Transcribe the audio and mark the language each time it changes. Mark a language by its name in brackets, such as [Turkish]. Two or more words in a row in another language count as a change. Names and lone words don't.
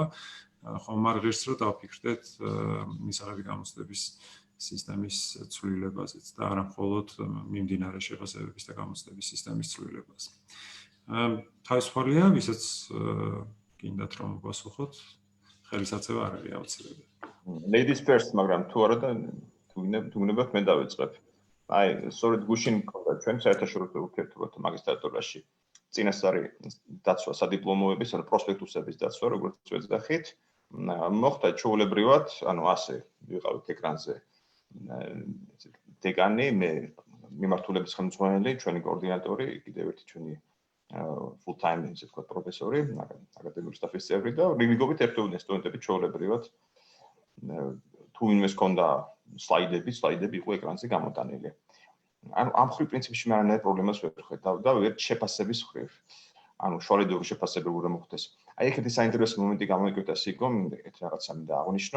[Georgian] ხომ არ ღირს რომ დავფიქრდეთ მისაღები გამოცდების სისტემის ცვლილებაზეც და არა მხოლოდ მიმდინარე შეფასებების და გამოცდების სისტემის ცვლილებაზე. თავისუფალია, ვისაც გინდათ რომ უპასუხოთ, ხელისაწევა არ არის აუცილებელი. [English] Ladies first, [Georgian] მაგრამ თუ არა და თუ გნებავთ მე დავიწყებ. აი, სწორედ გუშინ მქონდა ჩვენ საერთაშორისო ურთიერთობათა მაგისტრატურაში წინასწარი დაცვა სადიპლომოების, ანუ პროსპექტუსების დაცვა, როგორც ვეძახით. მოხდა ჩვეულებრივად, ანუ ასე ვიყავით ეკრანზე დეკანი, მე მიმართულების ხელმძღვანელი, ჩვენი კოორდინატორი, კიდევ ერთი ჩვენი [English] full time [Georgian] ისე ვთქვათ პროფესორი, აკადემიური სტაფის წევრი და რიგობით ერთდროულად სტუდენტები ჩვეულებრივად თუ ვინმეს ჰქონდა სლაიდები იყო ეკრანზე გამოტანილი. ანუ ამ ხრივ პრინციპში მე არანაირ პრობლემას ვერ ხედავ და ვერ შეფასების ხრივ. ანუ შუალედური შეფასება უნდა მოხდეს. აი ეგეთი საინტერესო მომენტი გამოიკვეთა სიკო, ეგ რაღაცა მინდა აღნიშნო.